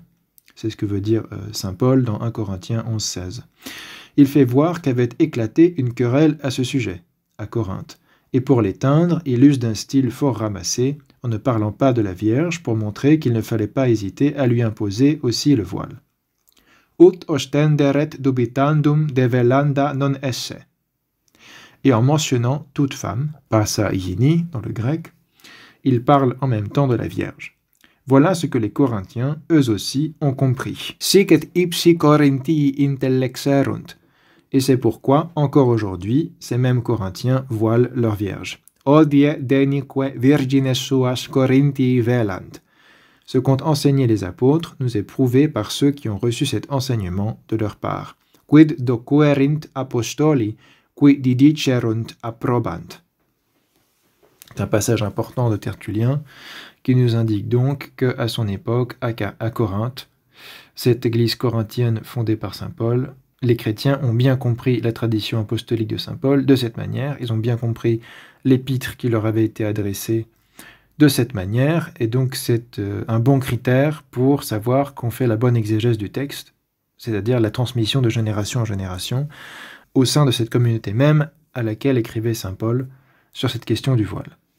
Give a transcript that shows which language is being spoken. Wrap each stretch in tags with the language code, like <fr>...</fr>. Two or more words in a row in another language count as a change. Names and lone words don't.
<fr>C'est ce que veut dire saint Paul dans 1 Corinthiens 11, 16. Il fait voir qu'avait éclaté une querelle à ce sujet, à Corinthe, et pour l'éteindre, il use d'un style fort ramassé, en ne parlant pas de la Vierge, pour montrer qu'il ne fallait pas hésiter à lui imposer aussi le voile.</fr> <la>Ut ostenderet dubitandum de velanda non esse.</la> <fr>Et en mentionnant toute femme,</fr> <el>πᾶσα γυνή</el> <fr>dans le grec, il parle en même temps de la Vierge. Voilà ce que les Corinthiens, eux aussi, ont compris.</fr> <la>Sic et ipsi Corinthii intellexerunt.</la> <fr>Et c'est pourquoi, encore aujourd'hui, ces mêmes Corinthiens voilent leur Vierge.</fr> <la>Odie denique virgines suas Corinthii velant.</la> <fr>Ce qu'ont enseigné les apôtres nous est prouvé par ceux qui ont reçu cet enseignement de leur part.</fr> <la>Quid docuerint apostoli, qui didicerunt approbant.</la> <fr>C'est un passage important de Tertullien qui nous indique donc qu'à son époque, à Corinthe, cette église corinthienne fondée par saint Paul, les chrétiens ont bien compris la tradition apostolique de saint Paul de cette manière, ils ont bien compris l'épître qui leur avait été adressée de cette manière, et donc c'est un bon critère pour savoir qu'on fait la bonne exégèse du texte, c'est-à-dire la transmission de génération en génération, au sein de cette communauté même à laquelle écrivait saint Paul sur cette question du voile.</fr>